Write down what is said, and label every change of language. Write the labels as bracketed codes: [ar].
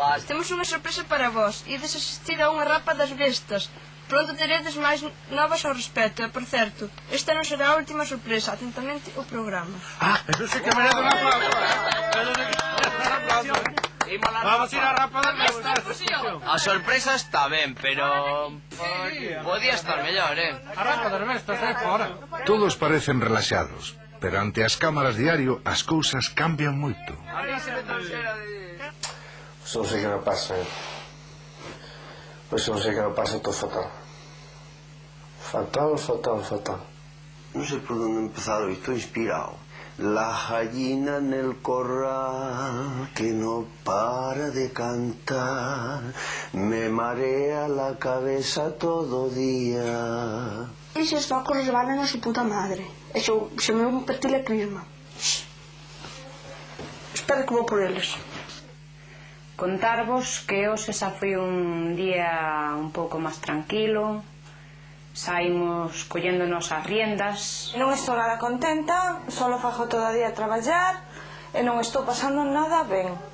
[gl] Temos unha sorpresa para vos. Ides asistir a unha rapa das bestas. Pronto teredes máis novas ao respecto. E, por certo, esta non será a última sorpresa. Atentamente o programa. Eso sí que merece un aplauso. Vamos a ir a rapa das bestas. A sorpresa está ben, pero podía estar mellor, A rapa das bestas é fora. Todos parecen relaxados, pero ante as cámaras diario as cousas cambian moito. Non sei que me pasa. Pois non sei que me pasa, estou fatal. Fatal. Non sei por onde empezar hoy, estou inspirado. [es] La gallina en el corral que no para de cantar, me marea la cabeza todo día. [gl] Eses focos resbalan [es] a su puta madre. [gl] Eso se me un partir a crisma. Espera que vou por eles. Contarvos que hoxe xa foi un día un pouco máis tranquilo. Saímos colléndonos as riendas. Non estou nada contenta, solo fago todo o día a traballar e non estou pasando nada ben.